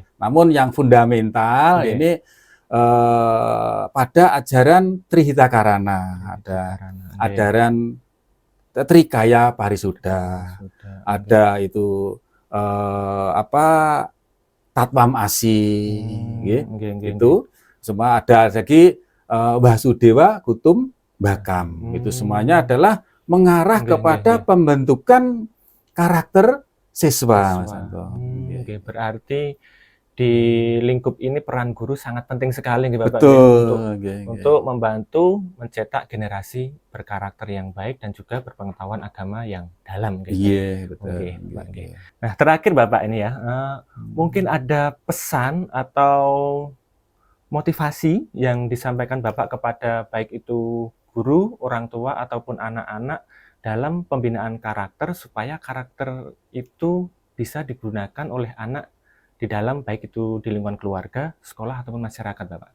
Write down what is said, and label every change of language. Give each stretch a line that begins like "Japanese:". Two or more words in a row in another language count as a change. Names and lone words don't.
Indonesian: Namun yang fundamental ini pada ajaran Trihitakarana, ada ajaran Trikaya Parisuddha, ada itu Tatwam Asi, itu semua ada lagi. Vasudewa Kutum Bakam, itu semuanya adalah mengarah kepada pembentukan karakter siswa, Mas Anto. Berarti di lingkup ini peran guru sangat penting sekali nggih Bapak nggih, Betul, untuk membantu mencetak generasi berkarakter yang baik dan juga berpengetahuan agama yang dalam nggih. Iya, betul. Nggih, Pak nggih. Nah, terakhir Bapak ini ya, mungkin ada pesan atau motivasi yang disampaikan Bapak kepada baik itu guru, orang tua ataupun anak-anak dalam pembinaan karakter supaya karakter itu bisa digunakan oleh anak di dalam baik itu di lingkungan keluarga, sekolah ataupun masyarakat, Bapak.